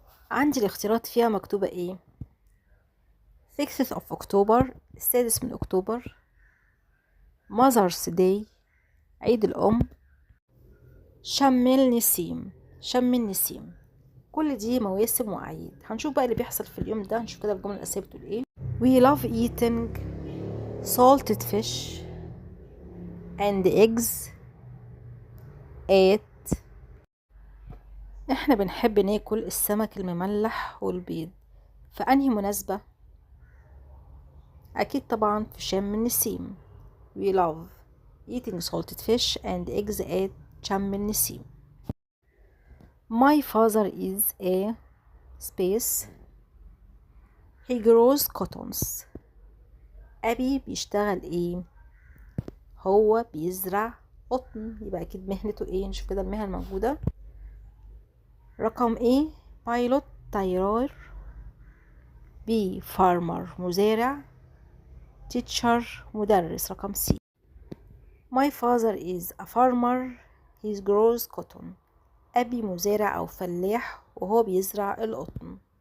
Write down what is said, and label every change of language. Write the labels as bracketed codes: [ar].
[ar] عندي الاختيارات فيها مكتوبة إيه؟ 6th of October، السادس من أكتوبر، Mother's Day، عيد الأم، شم النسيم، شم النسيم. كل دي مواسم وأعياد. هنشوف بقى اللي بيحصل في اليوم ده. هنشوف كده الجملة الأساسية بتقول إيه. [en] We love eating salted fish and eggs at. [ar] إحنا بنحب ناكل السمك المملح والبيض في أنهي مناسبة؟ أكيد طبعا في شم النسيم. [en] We love eating salted fish and eggs at شم النسيم. My father is a space. He grows cottons. [ar] أبي بيشتغل إيه؟ هو بيزرع قطن. يبقى أكيد مهنته إيه؟ نشوف كده المهن الموجودة. رقم إيه؟ بايلوت طيار. [en] B farmer مزارع. teacher مدرس. رقم C. My father is a farmer. He grows cotton. [ar] أبي مزارع أو فلاح وهو بيزرع القطن.